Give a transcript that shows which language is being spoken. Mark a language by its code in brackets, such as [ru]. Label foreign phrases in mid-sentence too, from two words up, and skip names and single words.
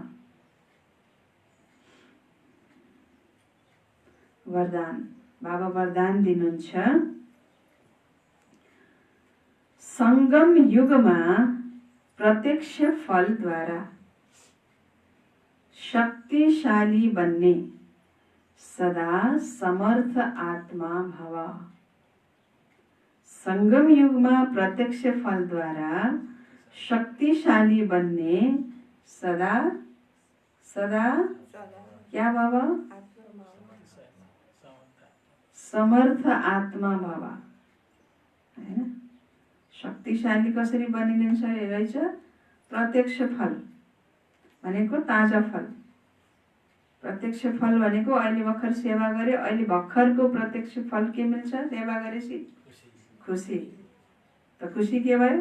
[ne] वरदान। बाबा वरदान दिनुहुन्छ। संगम युगमा प्रत्यक्ष फलद्वारा शक्तिशाली बन्ने सदा समर्थ आत्मा भव। संगम युगमा प्रत्यक्ष फलद्वारा शक्तिशाली बन्ने सदा सदा क्या भव? समर्थ आत्मा भव, हैन? शक्तिशाली कसरी बनिन्छ रहेछ? प्रत्यक्ष फल भनेको ताजा फल। प्रत्यक्ष फल भनेको अहिले भर्खर सेवा गरे, अहिले भर्खरको प्रत्यक्ष फल के मिल्छ? सेवा गरेपछि खुसी। त खुसी के भयो?